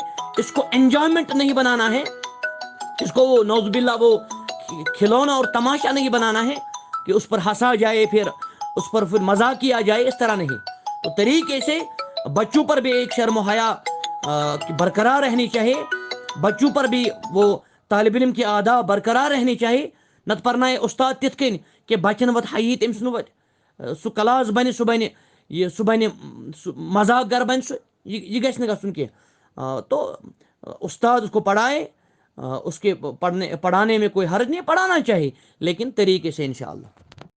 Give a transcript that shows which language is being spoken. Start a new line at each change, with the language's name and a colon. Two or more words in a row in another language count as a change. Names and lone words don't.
Urdu: اس کو انجوائمنٹ نہیں بنانا ہے، اس کو وہ
Arabic: نعوذ باللہ
Urdu: وہ کھلونا اور تماشا نہیں بنانا ہے کہ اس پر ہنسا جائے، پھر اس پر پھر مذاق کیا جائے، اس طرح نہیں. تو طریقے سے بچوں پر بھی ایک شرم و حیا برقرار رہنی چاہیے. بچوں پر بھی وہ طالب علم کی آداب برقرار رہنی چاہیے.
Kashmiri: نت پرنائے استاد تتھ کن کہ بچن وت حیی تمس نو سہ کلاس بنہ سہ بنہ مذاق گر بن سہ یہ گژھِ نہ گژھن کینٛہہ.
Urdu: تو استاد اس کو پڑھائے، اس کے پڑھانے میں کوئی حرج نہیں، پڑھانا چاہیے لیکن طریقے سے انشاءاللہ.